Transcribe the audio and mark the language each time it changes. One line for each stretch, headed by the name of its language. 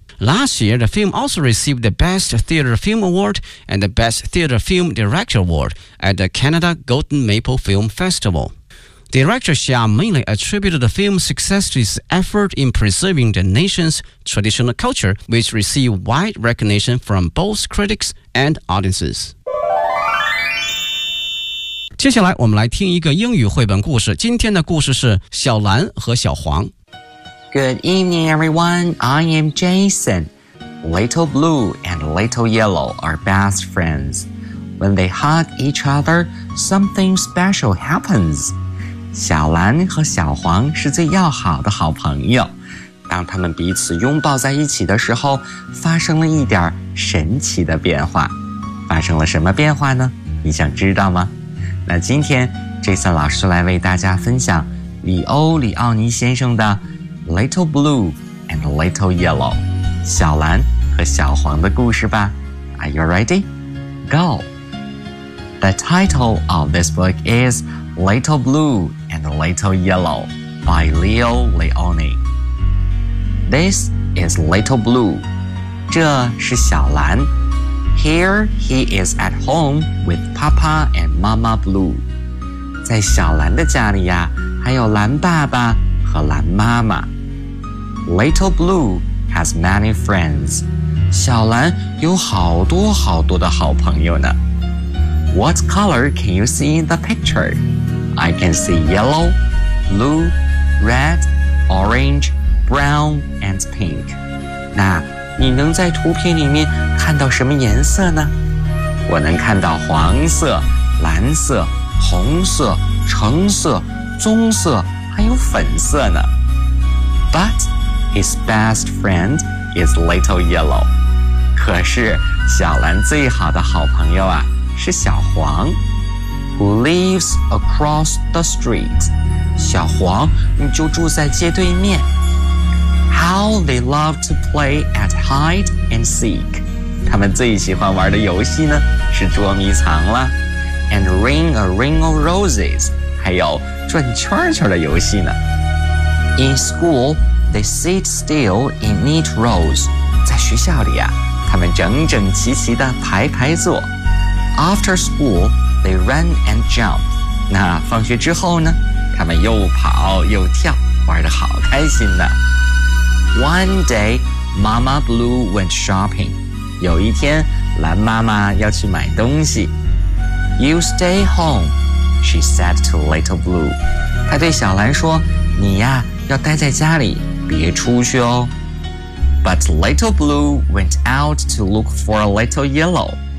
English: Last year, the film also received the Best Theater Film Award and the Best Theater Film Director Award at the Canada Golden Maple Film Festival. Director Xia mainly attributed the film's success to his effort in preserving the nation's traditional culture, which received wide recognition from both critics and audiences.
Chinese: 接下来我们来听一个英语绘本故事。今天的故事是小蓝和小黄。
English: Good evening, everyone. I am Jason. Little Blue and Little Yellow are best friends. When they hug each other, something special happens.
Chinese: 小蓝和小黄是最要好的好朋友，当他们彼此拥抱在一起的时候，发生了一点神奇的变化。发生了什么变化呢？你想知道吗？那今天Jason老师来为大家分享里欧·里奥尼先生的 Little Blue and Little Yellow 小蓝和小黄的故事吧。
English: Are you ready? Go! The title of this book is Little Blue and Little Yellow by Leo Leoni. This is Little Blue.
Chinese: 这是小蓝。
English: Here he is at home with Papa and Mama Blue.
Chinese: 在小蓝的家里呀，还有蓝爸爸和蓝妈妈。
English: Little Blue has many friends.
Chinese: 小蓝有好多好多的好朋友呢。
English: What color can you see in the picture? I can see yellow, blue, red, orange, brown, and pink.
Chinese: 那你能在图片里面看到什么颜色呢？我能看到黄色、蓝色、红色、橙色、棕色，还有粉色呢。
English: But his best friend is little yellow.
Chinese: 可是小蓝最好的好朋友啊，是小黄。
English: Who lives across the street?
Chinese: 小黄，你就住在街对面。
English: How they love to play at hide and seek.
Chinese: 他们最喜欢玩的游戏呢，是捉迷藏了。
English: And ring a ring of roses.
Chinese: 还有转圈圈的游戏呢。
English: In school, they sit still in neat rows.
Chinese: 在学校里啊，他们整整齐齐的排排坐。
English: After school,They run and jump.
Chinese: 那放学之后呢？他们又跑又跳，玩得好开心呢。
English: One day, Mama Blue went shopping.
Chinese: 有一天，蓝妈妈要去买东西。
English: You stay home, she said to Little Blue.
Chinese: 她对小蓝说，你呀，要待在家里，别出去哦。
English: But Little Blue went out to look for Little Yellow.